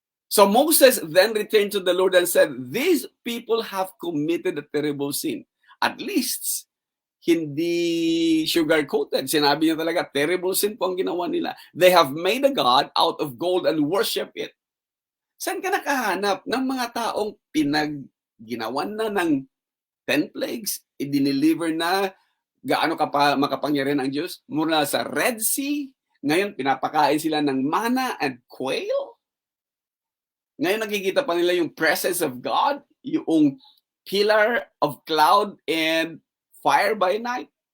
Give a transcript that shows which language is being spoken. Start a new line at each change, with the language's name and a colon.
English: So Moses then returned to the Lord and said, these people have committed a terrible sin. At least,
Filipino: hindi sugar-coated. Sinabi niya talaga, terrible sin po ang ginawa nila.
English: They have made a god out of gold and worship it.
Filipino: Saan ka nakahanap ng mga taong ginawan na ng 10 plagues, i-deliver na gaano makapangyarihan ang Diyos mula sa Red Sea. Ngayon, pinapakain sila ng
English: manna and quail.
Filipino: Ngayon, nakikita pa nila yung presence of God, yung
English: pillar of cloud and fire by night.